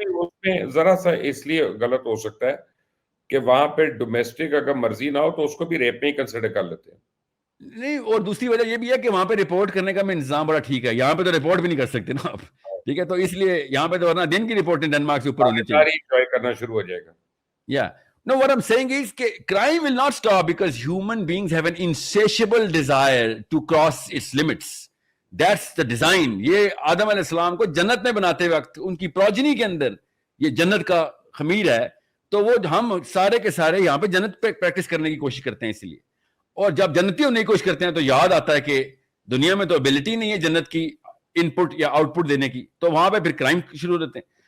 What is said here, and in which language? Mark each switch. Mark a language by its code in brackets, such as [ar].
[ur] اس میں ذرا سا اس لیے غلط ہو سکتا ہے کہ وہاں پہ ڈومیسٹک اگر مرضی نہ ہو تو اس کو بھی ریپ میں ہی کنسیڈر کر لیتے ہیں. نہیں, اور دوسری وجہ یہ بھی ہے کہ وہاں پہ رپورٹ کرنے کا انتظام بڑا ٹھیک ہے, یہاں پہ تو رپورٹ بھی نہیں کر سکتے نا آپ. ٹھیک ہے, تو اس لیے یہاں پہ تو ورنہ دن کی رپورٹ ڈنمارک سے اوپر ہونی چاہیے. انجوائے کرنا شروع ہو جائے گا. [en] یا no, what I'm saying is کہ crime will not stop because human beings have an insatiable desire to cross its limits. That's the design. [ur] یہ آدم علیہ السلام کو جنت میں بناتے وقت ان کی پروجنی کے اندر یہ جنت کا خمیر ہے, تو وہ ہم سارے کے سارے یہاں پہ جنت پہ پریکٹس کرنے کی کوشش کرتے ہیں. اس لیے, اور جب جنتی ہونے کی کوشش کرتے ہیں تو یاد آتا ہے کہ دنیا میں تو ابیلٹی نہیں ہے جنت کی ان پٹ یا آؤٹ پٹ دینے کی, تو وہاں پہ پھر کرائم شروع ہو جاتے ہیں.